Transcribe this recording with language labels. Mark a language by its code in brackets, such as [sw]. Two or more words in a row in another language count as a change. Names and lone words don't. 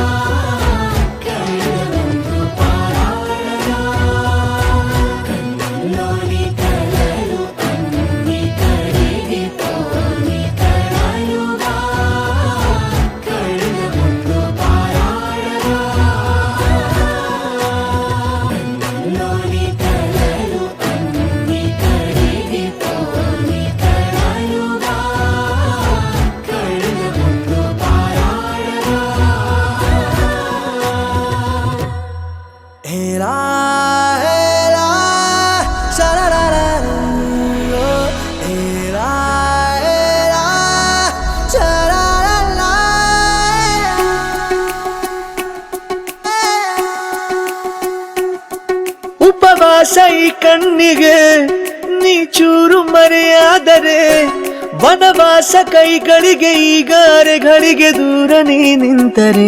[te] కళ్ళముందు పారాడగా కన్నుల్లోని కలలు అన్ని కరిగిపోని కలలుగా కళ్ళముందు పారాడగా కన్నుల్లోని కలలు అన్ని కరిగిపోని కలలుగా కళ్ళముందు పారాడగా Ela, ela, sha-la-la-la-la. Ela, ela, sha-la-la-la. [kn] ಉಪವಾಸ ಈ ಕಣ್ಣಿಗೆ ನೀ ಚೂರು ಮರೆಯಾದರೆ ವನವಾಸ ಕೈಗಳಿಗೆ ಈಗ ಅರೆಗಳಿಗೆ ದೂರ ನೀ ನಿಂತರೆ